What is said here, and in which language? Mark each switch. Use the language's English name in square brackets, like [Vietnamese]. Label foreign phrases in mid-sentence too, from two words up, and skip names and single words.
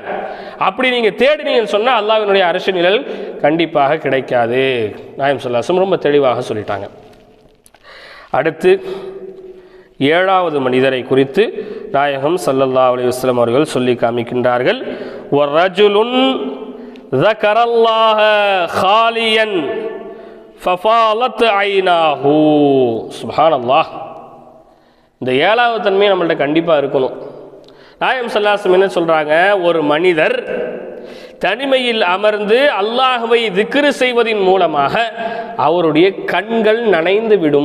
[Tamil] அப்படி நீங்கள் தேடினீங்கன்னு சொன்னால் அல்லாஹ்வினுடைய அரசு நிழல் கண்டிப்பாக கிடைக்காது. நாயகம் [Arabic] صلى الله عليه وسلم [Tamil] ரொம்ப தெளிவாக சொல்லிட்டாங்க. அடுத்து 7வது மனிதரை குறித்து நாயகம் [Arabic] صلى الله عليه وسلم [Tamil] அவர்கள் சொல்லி காமிக்கின்றார்கள். [Arabic] ورجل ذكر الله خاليا ففاضت عيناه. [Tamil] சுப்ஹானல்லாஹ். இந்த 7வது தன்மை நம்மள்ட்ட கண்டிப்பாக இருக்கணும். நாயகம் [Arabic] صلى الله عليه وسلم [Tamil] என்ன சொல்கிறாங்க, ஒரு மனிதர் தனிமையில் அமர்ந்து அல்லாஹ்வை திக்ரு செய்வதின் மூலமாக அவருடைய கண்கள் நனைந்து விடும்.